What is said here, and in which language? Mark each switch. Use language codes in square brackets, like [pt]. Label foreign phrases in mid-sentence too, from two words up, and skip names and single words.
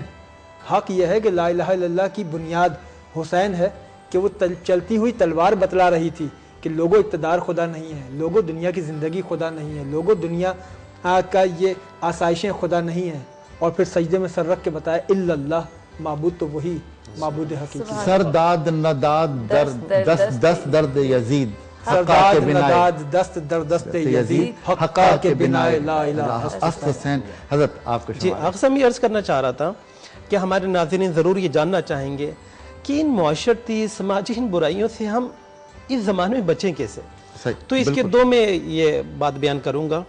[ur] حق یہ ہے کہ [ar] لا الہ الا اللہ [ur] کی بنیاد حسین ہے، کہ وہ چلتی ہوئی تلوار بتلا رہی تھی کہ لوگوں اقتدار خدا نہیں ہے، لوگوں دنیا کی زندگی خدا نہیں ہے، لوگوں دنیا کا یہ آسائشیں خدا نہیں ہیں. اور پھر سجدے میں سر رکھ کے بتایا [ar] الا اللہ، [ur] معبود تو وہی معبود حقیقی. [fa] سرداد نداد دست دست درد یزید، سرداد نداد دست در دست یزید، حقا کے بنا [ar] لا الہ [fa] ہست حسین. [ur] حضرت آپ کو جی اقسم یہ عرض کرنا چاہ رہا تھا کہ ہمارے ناظرین ضرور یہ جاننا چاہیں گے کہ ان معاشرتی سماجی ان برائیوں سے ہم اس زمانے میں بچیں کیسے. تو اس کے دو میں یہ بات بیان کروں گا.